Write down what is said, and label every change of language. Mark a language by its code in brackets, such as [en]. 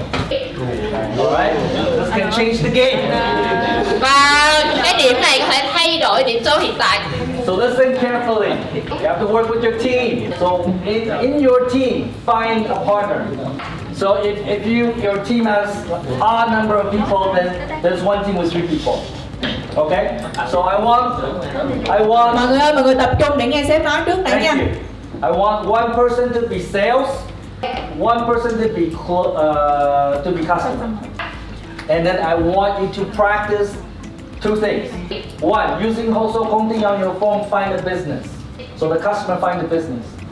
[en] This can change the game. [vi] Và cái điểm này có thể thay đổi điểm số hiện tại. [en] So listen carefully. You have to work with your team. So in your team, find a partner. So if your team has odd number of people, then there's one team with 3 people. Okay? So I want. [vi] Mọi người ơi, mọi người tập trung để nghe sếp nói trước đã nha. [en] I want one person to be sales, one person to be customer, and then I want you to practice 2 things. One, using Hoso Kongting on your phone, find a business. So the customer find the business.